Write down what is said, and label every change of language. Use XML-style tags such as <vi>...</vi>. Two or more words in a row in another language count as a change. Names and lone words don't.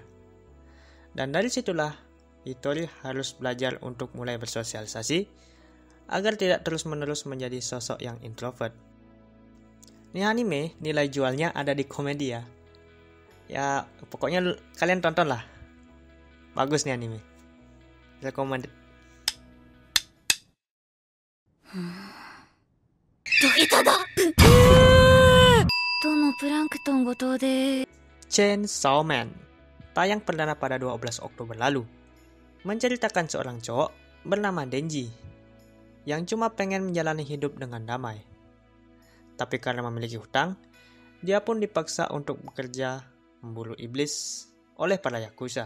<id>Dan dari situlah, Hitori harus belajar untuk mulai bersosialisasi, agar tidak terus-menerus menjadi sosok yang introvert. Ini anime, nilai jualnya ada di komedi ya. Ya, pokoknya kalian tonton lah. Bagus nih anime. Recommended.</id> <ja>どうもプランクトン後藤で</ja> <id>Chainsaw Man tayang perdana pada 12 Oktober lalu. Menceritakan seorang cowok bernama Denji yang cuma pengen menjalani hidup dengan damai. Tapi karena memiliki hutang, dia pun dipaksa untuk bekerja memburu iblis oleh para yakuza.</id>